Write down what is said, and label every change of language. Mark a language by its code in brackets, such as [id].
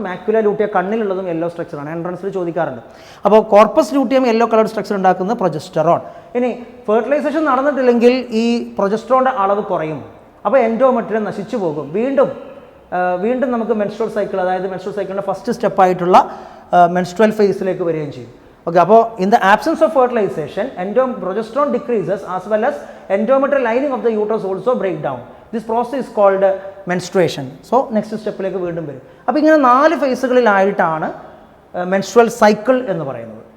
[ml] Macula lutea കണ്ണിലുള്ളതും yellow സ്ട്രക്ചറാണ്. എൻട്രൻസിൽ ചോദിക്കാറുണ്ട്. അപ്പോൾ corpus luteum yellow coloured structure ഉണ്ടാക്കുന്നത് പ്രൊജസ്റ്ററോൺ. ഇനി ഫെർട്ടിലൈസേഷൻ നടന്നിട്ടില്ലെങ്കിൽ ഈ പ്രൊജസ്റ്ററോണിൻ്റെ അളവ് കുറയും. അപ്പോൾ എൻഡോമെട്രിയം നശിച്ചു പോകും. വീണ്ടും നമുക്ക് മെൻസ്ട്രുവൽ സൈക്കിൾ, അതായത് മെൻസ്ട്രുവൽ സൈക്കിളിൻ്റെ ഫസ്റ്റ് സ്റ്റെപ്പായിട്ടുള്ള മെൻസ്ട്രുവൽ ഫേസിലേക്ക് വരികയും ചെയ്യും. [en] Okay, അപ്പോൾ in the absence of fertilization, progesterone decreases as well as endometrial lining of the uterus also break down. This process is called menstruation. [ml] So next സ്റ്റെപ്പിലേക്ക് വീണ്ടും വരും. അപ്പോൾ ഇങ്ങനെ 4 ഫേസുകളിലായിട്ടാണ് menstrual cycle എന്ന് പറയുന്നത്.